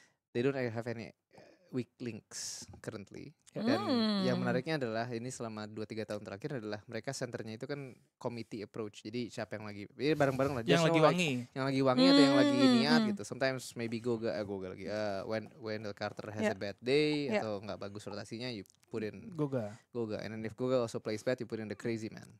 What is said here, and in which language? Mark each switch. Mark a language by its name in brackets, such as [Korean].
[English] They don't have any weak links currently. [Indonesian] Dan yang menariknya adalah ini selama 2-3 tahun terakhir adalah mereka centernya itu kan committee approach. Jadi siapa yang lagi bareng-bareng lah. Yang lagi wangi. Yang lagi wangi atau yang lagi niat gitu. [English] Sometimes maybe Goga lagi. When Wendell Carter has a bad day [Indonesian] atau nggak bagus rotasinya, [English] you put in Goga. And then if Goga also plays bad, you put in the crazy man.